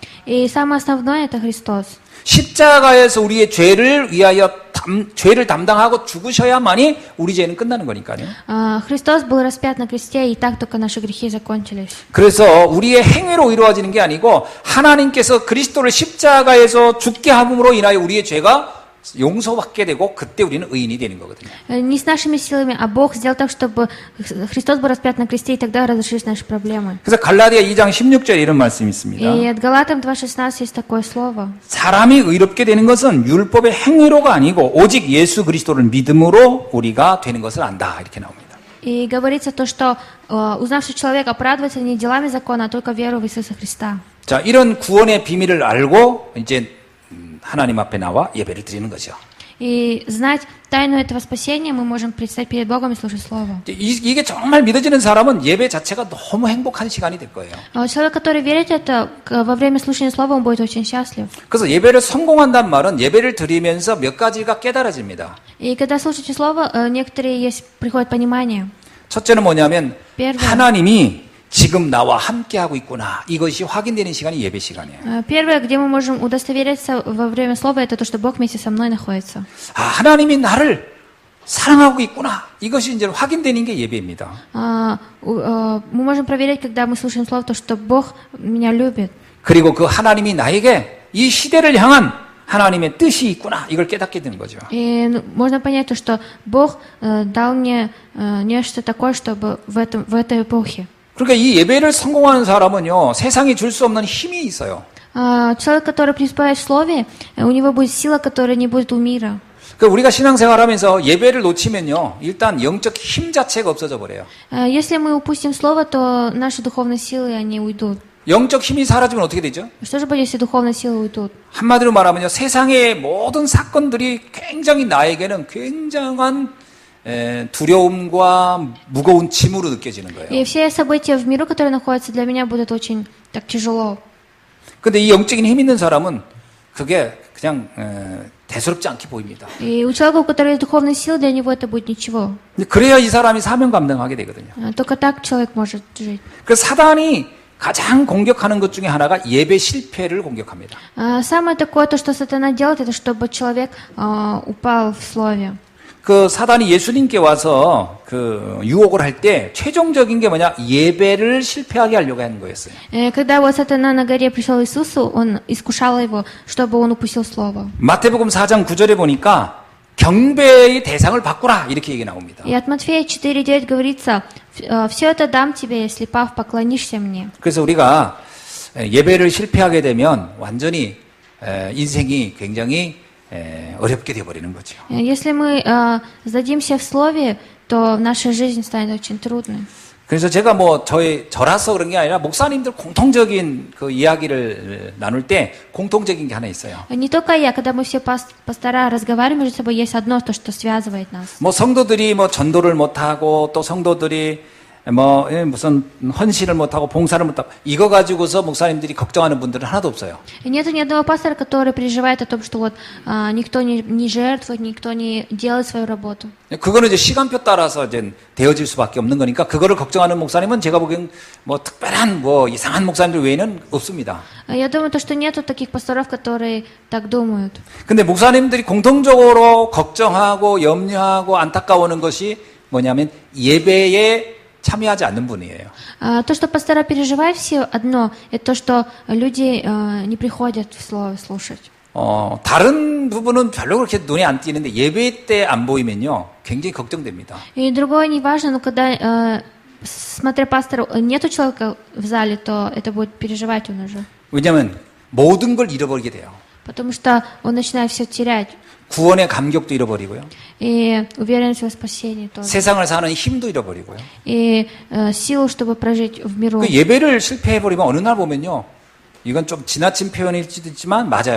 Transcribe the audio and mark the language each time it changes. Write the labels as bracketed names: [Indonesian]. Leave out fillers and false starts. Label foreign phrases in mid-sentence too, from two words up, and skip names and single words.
[Russian] И самое основное это Христос. [Korean] 십자가에서 우리의 죄를 위하여 죄를 담당하고 죽으셔야만이 우리 죄는 끝나는 거니까요. [Russian] Христос был распят на кресте, и так только наши грехи закончились. [Korean] 그래서 우리의 행위로 이루어지는 게 아니고 하나님께서 그리스도를 십자가에서 죽게 함으로 인하여 우리의 죄가 용서받게 되고 그때 우리는 의인이 되는 거거든요. [Russian] Не с нашими силами, а Бог сделал так, чтобы Христос был распят на кресте, и тогда разрешились наши проблемы. [Korean] 그래서 갈라디아 2장 16절에 이런 말씀이 있습니다. [Russian] И от Галатам 2:16 есть такое слово. [Korean] 사람이 의롭게 되는 것은 율법의 행위로가 아니고 오직 예수 그리스도를 믿음으로 우리가 되는 것을 안다. 이렇게 나옵니다. [Russian] И говорится то, что узнавший человек оправдывается не делами закона, а только верой в Иисуса Христа. [Korean] 자, 이런 구원의 비밀을 알고 이제 하나님 앞에 나와 예배를 드리는 거죠. [Russian] И знать тайну этого спасения мы можем предстать перед Богом и слушать Слово. [Korean] 이게 정말 믿어지는 사람은 예배 자체가 너무 행복한 시간이 될 거예요. [Russian] Человек, который верит в это, во время слушания Слова он будет очень счастлив. [Korean] 그래서 예배를 성공한다는 말은 예배를 드리면서 몇 가지가 깨달아집니다. [Russian] И когда слушаете Слово, некоторые есть, приходит понимание. [Korean] 첫째는 뭐냐면 [Russian] Первое. [Korean] 하나님이 지금 나와 함께하고 있구나. 이것이 확인되는 시간이 예배 시간이에요. [Russian] Первое, где мы можем удостовериться во время Слова, это то, что Бог вместе со мной находится. [Korean] 아, 하나님이 나를 사랑하고 있구나. 이것이 이제 확인되는 게 예배입니다. [Russian] Мы можем проверять, когда мы слушаем Слово, то, что Бог меня любит. [Korean] 그리고 그 하나님이 나에게 이 시대를 향한 하나님의 뜻이 있구나. 이걸 깨닫게 되는 거죠. [Russian] И можно понять то, что Бог дал мне нечто такое, чтобы в этой эпохе. [Korean] 그러니까 이 예배를 성공하는 사람은요, 세상이 줄 수 없는 힘이 있어요. [Russian] Человек, который преуспевает в Слове, у него будет сила, которая не будет у мира. [Korean] 그러니까 우리가 신앙생활하면서 예배를 놓치면요, 일단 영적 힘 자체가 없어져 버려요. [Russian] Если мы упустим Слово, то наши духовные силы, они уйдут. [Korean] 영적 힘이 사라지면 어떻게 되죠? [Russian] Что же будет, если духовные силы уйдут? [Korean] 한마디로 말하면요, 세상의 모든 사건들이 굉장히 나에게는 굉장한 두려움과 무거운 짐으로 느껴지는 거예요. [Russian] И все события в миру, которые находятся, для меня будут очень так тяжело. [Korean] 근데 이 영적인 힘 있는 사람은 그게 그냥 대수롭지 않게 보입니다. [Russian] И у человека, у которого есть духовные силы, для него это будет ничего. [Korean] 그래야 이 사람이 사명 감당하게 되거든요. [Russian] Только так человек может жить. [Korean] 그래서 사단이 가장 공격하는 것 중에 하나가 예배 실패를 공격합니다. [Russian] Самое такое, то, что сатана делает, это чтобы человек упал в Слове. [Korean] 그 사단이 예수님께 와서 그 유혹을 할 때 최종적인 게 뭐냐? 예배를 실패하게 하려고 하는 거였어요. [Russian] Когда вот сатана на горе пришел к Иисусу, он искушал его, чтобы он упустил Слово. [Korean] 마태복음 4장 9절에 보니까 경배의 대상을 바꾸라 이렇게 얘기 나옵니다. [Russian] И от Матфея 4:9 говорится, «Все это дам тебе, если пав, поклонишься мне». [Korean] 그래서 우리가 예배를 실패하게 되면 완전히 인생이 굉장히 어렵게 되어버리는 거죠. [Russian] Если мы сдадимся в Слове, то наша жизнь станет очень трудной. [Korean] 그래서 제가 뭐 저라서 그런 게 아니라 목사님들 공통적인 그 이야기를 나눌 때 공통적인 게 하나 있어요. [Russian] Не только я, когда мы все пастора разговариваем между собой, есть одно, то, что связывает нас. [Korean] 뭐 성도들이 뭐 전도를 못하고 또 성도들이 뭐 무슨 헌신을 못하고 봉사를 못하고 이거 가지고서 목사님들이 걱정하는 분들은 하나도 없어요. [Russian] Нету ни одного пастора, который переживает о том, что вот никто не жертвует, никто не делает свою работу. [Korean] 그거는 이제 시간표 따라서 이제 되어질 수밖에 없는 거니까 그거를 걱정하는 목사님은 제가 보기엔 뭐 특별한 뭐 이상한 목사님들 외에는 없습니다. [Russian] Я думаю, то, что нету таких пасторов, которые так думают. [Korean] 근데 목사님들이 공통적으로 걱정하고 염려하고 안타까워하는 것이 뭐냐면 예배에 참여하지 않는 분이에요. [Russian] То, что пастора переживают все одно, это то, что люди не приходят в слово слушать. [Korean] 다른 부분은 별로 그렇게 눈에 안 띄는데 예배 때 안 보이면요, 굉장히 걱정됩니다. [Russian] И другое не важно, но когда, смотря пастора, нету человека в зале, то это будет переживать он уже. [Korean] 왜냐하면 모든 걸 잃어버리게 돼요. [Russian] Потому что он начинает все терять. [Korean] 구원의 감격도 잃어버리고요. [Russian] И уверенность в спасении тоже. [Korean] 세상을 사는 힘도 잃어버리고요. [Russian] И силу, чтобы прожить в миру. [Korean] 그 예배를 실패해버리면 어느 날 보면요. 이건 좀 지나친 표현일 수도 있지만 맞아요.